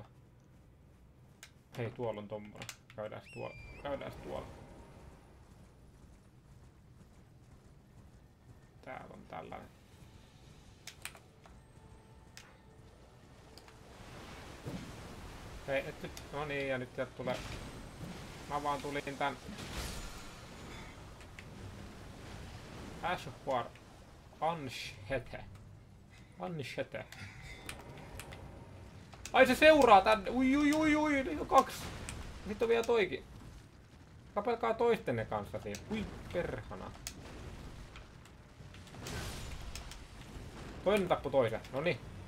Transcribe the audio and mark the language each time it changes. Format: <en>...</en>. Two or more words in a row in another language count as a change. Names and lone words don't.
<fi>Hei, tuolla on tommonen. Käydääs tuolla. Täällä on tällainen. Hei, et nyt, no niin, ja nyt sieltä tulee. Mä vaan tulin tän. Ash of War. Anshete. Ai se seuraa tänne. Ui, niitä on 2. Sitten on vielä toikin. Kapelkaa toistenne kanssa siinä. Ui, perhana. Toinen tappoi toisen. Noniin.</fi>